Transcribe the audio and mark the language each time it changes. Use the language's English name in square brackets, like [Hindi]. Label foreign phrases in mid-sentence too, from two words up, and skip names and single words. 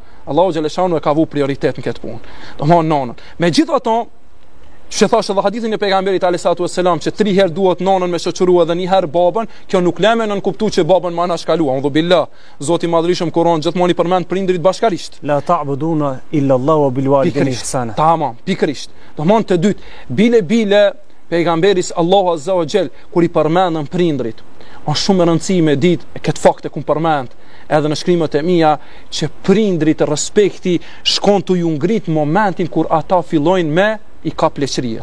[Albanian] Allahu xhaleshanu e ka vu prioritet në këtë punë. Domthon nonën. Megjithatë, që thashë edhe hadithin e pejgamberit [Arabic] عليه الصلاة والسلام [Albanian] që 3 herë duhet nonën me shoqërua dhe 1 herë babën, kjo nuk lëmë nën kuptu që babën më anashkalua. [Arabic] أعوذ بالله. [Albanian] Zoti i madhrishëm Kur'an gjithmonë i përmend prindrit bashkarisht. [Arabic] لا تعبدون إلا الله وبالوالدين إحسانا. [Albanian] Tamam, pikërisht. Domthon të dytë, bile pejgamberis [Arabic] الله عز وجل [Albanian] kur i përmendën prindrit. Është shumë e rëndësishme ditë këtë fakt e kum përmend edhe në shkrimet e mia që prindrit respekti shkon tu ju ngrit momentin kur ata fillojnë me i ka pleqëria